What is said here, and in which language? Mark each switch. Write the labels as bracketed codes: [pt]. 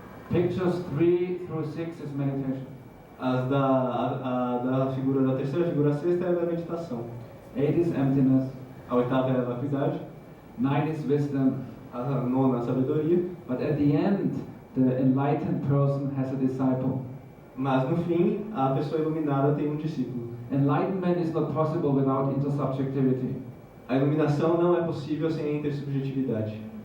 [en] Pictures 3 through 6 is meditation. [pt] Da figura da terceira, figura sexta é da meditação. [en] 8 is emptiness. [pt] A oitava é a vacuidade. [en] 9 is wisdom. [pt] A nona, a sabedoria. [en] But at the end, the enlightened person has a disciple. [pt] Mas no fim, a pessoa iluminada tem um discípulo. [en] Enlightenment is not possible without intersubjectivity. [pt] A iluminação não é possível sem a intersubjetividade.